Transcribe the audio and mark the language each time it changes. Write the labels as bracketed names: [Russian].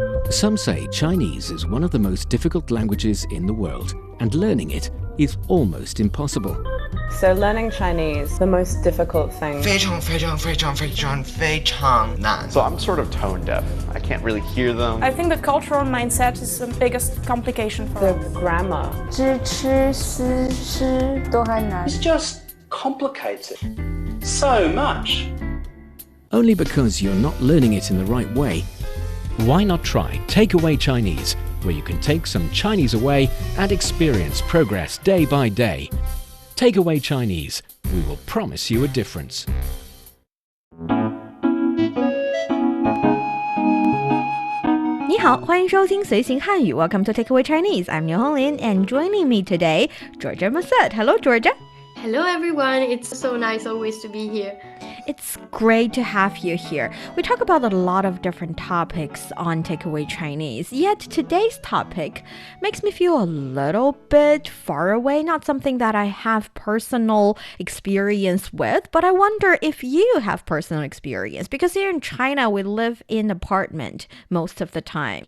[English] Some say Chinese is one of the most difficult languages in the world, and learning it is almost impossible. So learning Chinese, the most difficult thing. [Chinese] 非常非常非常非常非常难 [English] So I'm sort of tone deaf. I can't really hear them. I think the cultural mindset is the biggest complication for The us. grammar. [Chinese] 知吃思诗都还难 [English] It's just complicated so much. Only because you're not learning it in the right way. Why not try Takeaway Chinese, where you can take some Chinese away and experience progress day by day. Takeaway Chinese, we will promise you a difference. [Chinese] 你好，欢迎收听随行汉语 [English] Welcome to Takeaway Chinese. I'm Niu Honglin, and joining me today, Georgia Massett. Hello, Georgia. Hello everyone, it's so nice always to be here. It's great to have you here. We talk about a lot of different topics on Takeaway Chinese, yet today's topic makes me feel a little bit far away, not something that I have personal experience with, but I wonder if you have personal experience, because here in China, we live in apartment most of the time.